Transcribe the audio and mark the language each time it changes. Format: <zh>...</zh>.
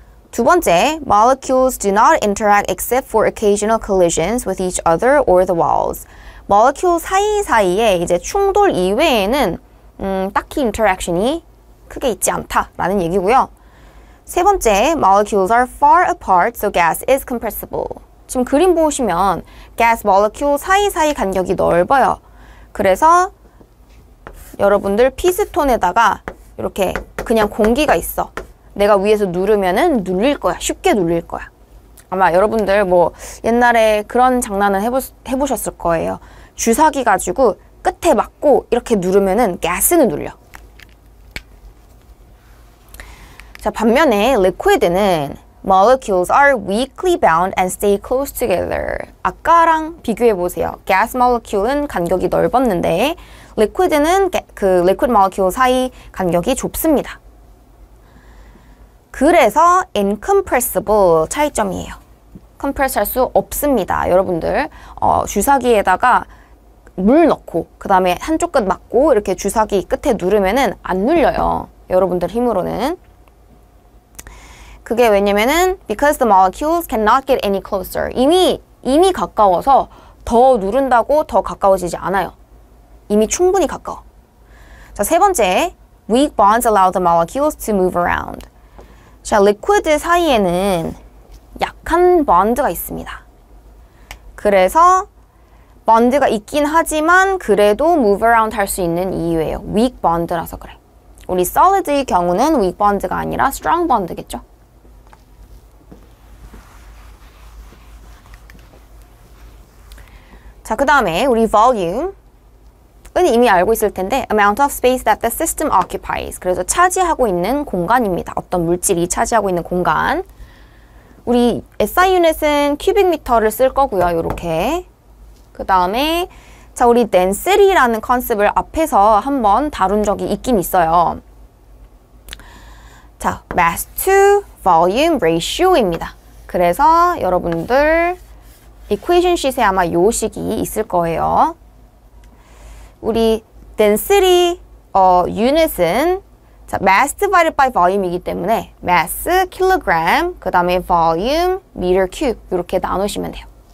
<ko>두 번째,</ko> <en>molecules do not interact except for occasional collisions with each other or the walls.</en> <ko>molecule 사이사이에 이제 충돌 이외에는 딱히 interaction이 크게 있지 않다라는 얘기고요. 세 번째,</ko> <en>molecules are far apart, so gas is compressible.</en> <ko>지금 그림 보시면 gas molecule 사이사이 간격이 넓어요. 그래서 여러분들 피스톤에다가 이렇게 그냥 공기가 있어. 내가 위에서 누르면은 눌릴 거야. 쉽게 눌릴 거야. 아마 여러분들 뭐 옛날에 그런 장난을 해보셨을 거예요. 주사기 가지고 끝에 맞고 이렇게 누르면은 가스는 눌려. 자, 반면에 liquid는</ko> <en>molecules are weakly bound and stay close together.</en> <ko>아까랑 비교해보세요. gas molecule은 간격이 넓었는데 liquid는 그 liquid molecule 사이 간격이 좁습니다. 그래서 incompressible 차이점이에요. compress 할 수 없습니다. 여러분들 주사기에다가 물 넣고 그 다음에 한쪽 끝 맞고 이렇게 주사기 끝에 누르면은 안 눌려요. 여러분들 힘으로는. 그게 왜냐면은</ko> <en>because the molecules cannot get any closer.</en> <ko>이미 가까워서 더 누른다고 더 가까워지지 않아요. 이미 충분히 가까워. 자, 세 번째,</ko> <en>weak bonds allow the molecules to move around.</en> <ko>자, liquid 사이에는 약한 bond가 있습니다. 그래서 bond가 있긴 하지만 그래도 move around 할 수 있는 이유예요. weak bond라서 그래. 우리 solid의 경우는 weak bond가 아니라 strong bond겠죠. 자, 그 다음에 우리 volume 은 이미 알고 있을 텐데</ko> <en>amount of space that the system occupies.</en> <ko>그래서 차지하고 있는 공간입니다. 어떤 물질이 차지하고 있는 공간. 우리 SI 유닛은 큐빅미터를 쓸 거고요. 요렇게. 그 다음에 자, 우리 density라는 컨셉을 앞에서 한번 다룬 적이 있긴 있어요. 자, mass to volume ratio입니다. 그래서 여러분들 equation sheet에 아마 요 식이 있을 거예요. 우리 density unit은 자, mass divided by volume이기 때문에 mass kilogram, 그 다음에 volume meter cube 이렇게 나누시면 돼요.</ko>